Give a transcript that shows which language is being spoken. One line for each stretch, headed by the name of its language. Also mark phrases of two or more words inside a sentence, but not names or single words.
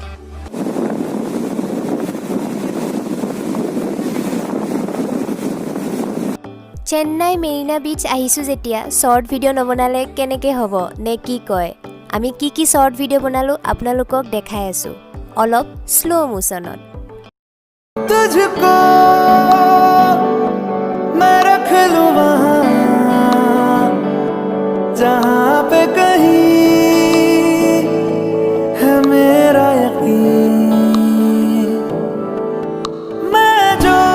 Assamese: চেন্নাই মেৰিনা বিচ আহিছোঁ যেতিয়া শ্বৰ্ট ভিডিঅ' নবনালে কেনেকৈ হ'ব নে কি কয় আমি কি শ্বৰ্ট ভিডিঅ' বনালোঁ আপোনালোকক দেখাই আছোঁ অলপ শ্ল' মোশ্যনত
Hindi: तुझको मैं रख लूं वहाँ जहाँ पे कहीं है मेरा यकीन मैं जो